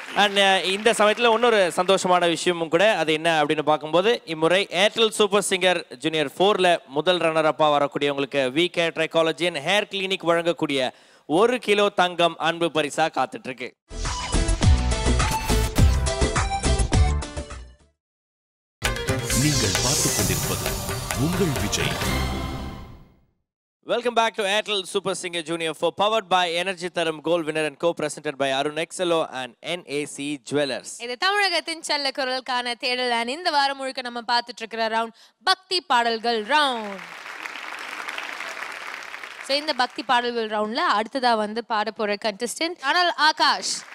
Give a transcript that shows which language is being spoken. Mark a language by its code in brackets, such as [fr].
[ta] And இந்த சமயத்தில் இன்னொரு சந்தோஷமான விஷயமும் கூட, அது என்ன அப்படின்னு பார்க்கும்போது, இம்முறை ஏர்டெல் சூப்பர் சிங்கர் ஜூனியர் 4ல் முதல் ரன்னர் அப்பா வரக்கூடியவங்களுக்கு VK trichology and hair clinic வழங்கக்கூடிய 1 கிலோ தங்கம் அன்பு பரிசா காத்துட்டு இருக்கு. நீங்கள் பார்த்துக் கொண்டிருப்பது உங்கள் Vijay. [en] Welcome back to Airtel Super Singer Junior 4, powered by Energy Tharam Gold Winner and co-presented by Arun Excello and NAC Jewelers. [ta] இது தமிழகத்தின் செல்ல குரலுக்கான தேடல். and இந்த வாரம் முழுக்க நம்ம பார்த்துட்டு இருக்கிற ரவுண்ட் பக்தி பாடல்கள் ரவுண்ட். ஸோ இந்த பக்தி பாடல்கள் ரவுண்ட்ல அடுத்ததா வந்து பாட போற கண்டஸ்டன்ட் அனல் ஆகாஷ்.